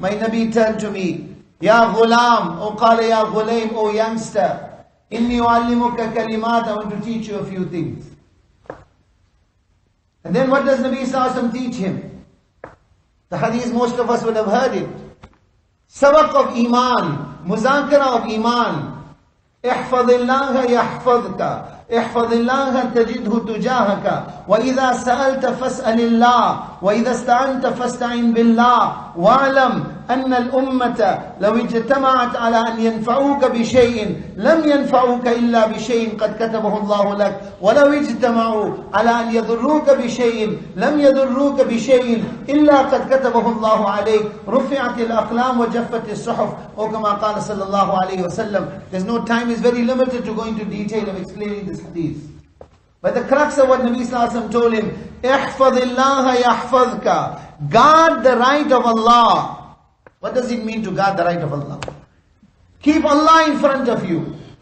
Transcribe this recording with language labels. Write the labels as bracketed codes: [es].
[en] My Nabi turned to me, Ya ghulam, O qala ya ghulaim, O youngster, [ar] inni uallimuka kalimat, [en] I want to teach you a few things. And then what does Nabi sallallahu alayhi wa sallam teach him? The hadith, most of us would have heard it. Sabaq of Iman, muzakara of Iman. [ar] احفظ الله يحفظك احفظ الله تجده تجاهك وإذا سألت فاسأل الله وإذا استعنت فاستعن بالله واعلم أن الأمة لو اجتمعت على أن ينفعوك بشيء لم ينفعوك إلا بشيء قد كتبه الله لك ولو اجتمعوا على أن يضروك بشيء لم يضروك بشيء إلا قد كتبه الله عليك رفعت الأقلام وجفت الصحف or كما قال صلى الله عليه وسلم. [en] There's no time, is very limited to go into detail of explaining this hadith. But the crux of what Nabi sallallahu alaihi wasallam told him, [ar] احفظ الله يحفظك, [en] guard the right of Allah. What does it mean to guard the right of Allah? Keep Allah in front of you.